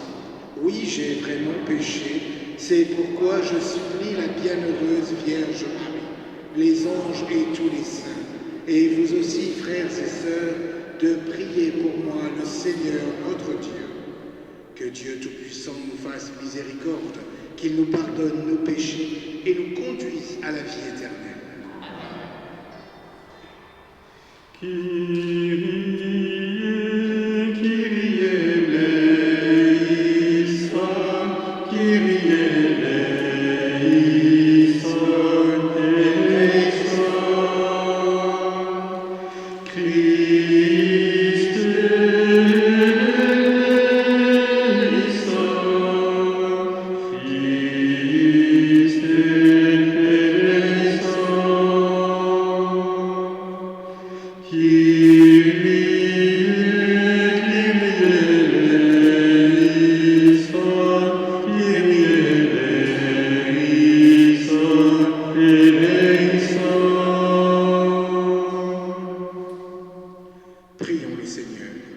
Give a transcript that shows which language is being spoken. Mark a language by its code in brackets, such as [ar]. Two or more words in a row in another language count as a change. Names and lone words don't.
[fr] Oui, j'ai vraiment péché, c'est pourquoi je supplie la bienheureuse Vierge Marie, les anges et tous les saints, et vous aussi, frères et sœurs, de prier pour moi le Seigneur notre Dieu. Que Dieu Tout-Puissant nous fasse miséricorde, qu'il nous pardonne nos péchés et nous conduise à la vie éternelle. [el] Κύριε, Κύριε ἐλέησον, Κύριε ἐλέησον, ἐλέησον. Χριστέ ἐλέησον, Χριστέ ἐλέησον. [fr] Prions le Seigneur.